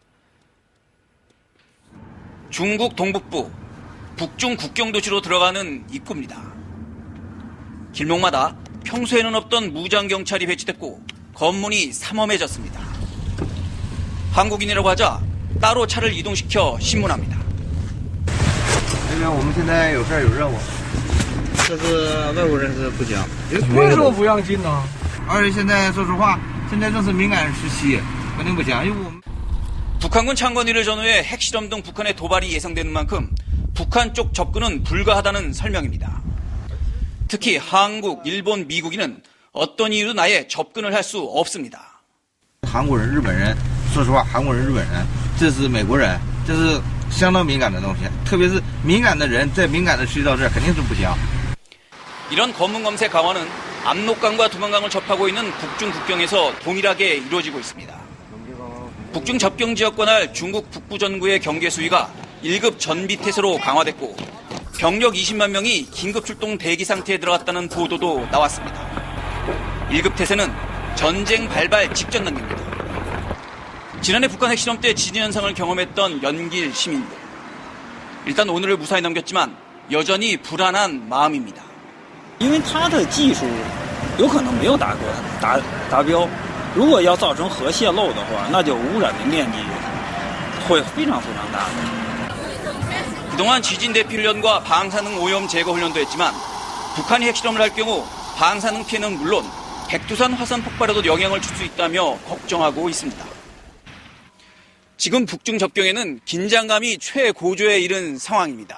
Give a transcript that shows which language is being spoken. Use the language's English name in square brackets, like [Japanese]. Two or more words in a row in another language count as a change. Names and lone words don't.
[Korean] 중국 동북부 북중 국경도시로 들어가는 입구입니다. 길목마다 평소에는 없던 무장경찰이 배치됐고 검문이 삼엄해졌습니다. 한국인이라고 하자 따로 차를 이동시켜 신문합니다. [Chinese] 这边我们现在有事儿有任务，这是外国人是不行。为什么不让进呢？而且现在说实话，现在正是敏感时期，肯定不行，因为我们。 [Korean] 북한군 창건일을 전후해 핵실험 등 북한의 도발이 예상되는 만큼 북한 쪽 접근은 불가하다는 설명입니다. 특히 한국, 일본, 미국인은 어떤 이유도 아예 접근을 할 수 없습니다. [Chinese] 韩国人、日本人，说实话，韩国人、日本人，这是美国人，这是相当敏感的东西，特别是敏感的人在敏感的渠道这儿肯定是不行。 [Korean] 이런 검문 검색 강화는 압록강과 두만강을 접하고 있는 북중 국경에서 동일하게 이루어지고 있습니다. 북중 접경 지역 관할 중국 북부 전구의 경계 수위가 1급 전비태세로 강화됐고 병력 20만 명이 긴급 출동 대기 상태에 들어갔다는 보도도 나왔습니다. 1급 태세는 전쟁 발발 직전 단계입니다. 지난해 북한 핵실험 때 지진 현상을 경험했던 연길 시민들. 일단 오늘을 무사히 넘겼지만 여전히 불안한 마음입니다. [Chinese] 因为它的技术有可能没有达标，如果要造成核泄漏的话，那就污染的面积会非常大。 [Korean] 그동안 지진 대피 훈련과 방사능 오염 제거 훈련도 했지만 북한이 핵실험을 할 경우 방사능 피해는 물론 백두산 화산 폭발에도 영향을 줄 수 있다며 걱정하고 있습니다. 지금 북중 접경에는 긴장감이 최고조에 이른 상황입니다.